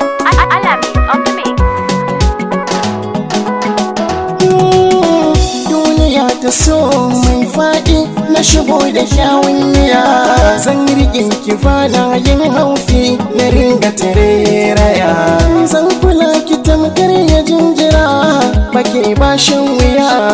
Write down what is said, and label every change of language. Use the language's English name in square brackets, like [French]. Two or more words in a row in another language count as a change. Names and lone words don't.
[English] Al-Amin on the mix. [Hausa] Duniya ta so mai faɗi na shigo da kyawun niyya. Zan riƙe ki ba na yin haufi na ringa tarairaya. Zan kula ki tamkar ya jinjira ba ke ba shan wuya.